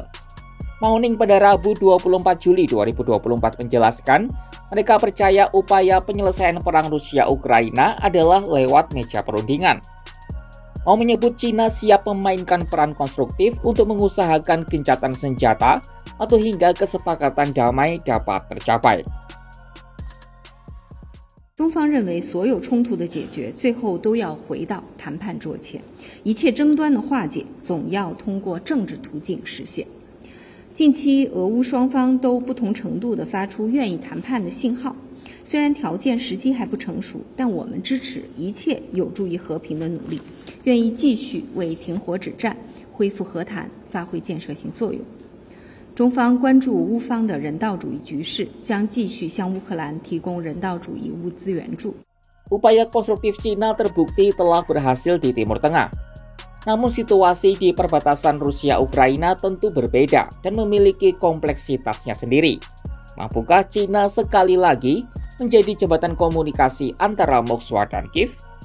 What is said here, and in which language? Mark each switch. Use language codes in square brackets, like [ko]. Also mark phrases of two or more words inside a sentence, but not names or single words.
[id] Mao Ning pada Rabu 24 Juli 2024 menjelaskan, mereka percaya upaya penyelesaian perang Rusia-Ukraina adalah lewat meja perundingan. Mao menyebut Cina siap memainkan peran konstruktif untuk mengusahakan gencatan senjata atau hingga kesepakatan damai dapat tercapai. [zh] 中方认为，所有冲突的解决最后都要回到谈判桌前，一切争端的化解总要通过政治途径实现。近期，俄乌双方都不同程度地发出愿意谈判的信号，虽然条件时机还不成熟，但我们支持一切有助于和平的努力，愿意继续为停火止战、恢复和谈发挥建设性作用。中方关注乌方的人道主义局势，将继续向乌克兰提供人道主义物资援助。 [id] Upaya konstruktif Cina terbukti telah berhasil di Timur Tengah. Namun situasi di perbatasan Rusia-Ukraina tentu berbeda dan memiliki kompleksitasnya sendiri. Mampukah Cina sekali lagi menjadi jembatan komunikasi antara Moskwa dan Kiev?